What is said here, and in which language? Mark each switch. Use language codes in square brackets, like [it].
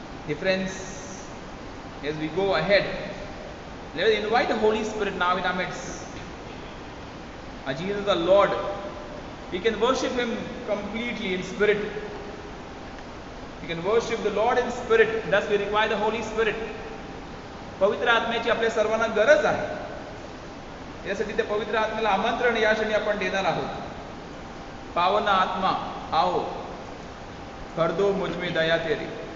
[en] Dear friends, as we go ahead, let us invite the Holy Spirit now in our midst. Jesus the Lord, we can worship Him completely in spirit. We can worship the Lord in spirit. Thus we require the Holy Spirit. [mr] पवित्र आत्म्याची आपल्या सर्वांना गरज आहे. यासाठी त्या पवित्र आत्म्याला आमंत्रण या क्षणी आपण देणार आहोत. [hi] पावन आत्मा आओ, कर दो मुझ में दया तेरी.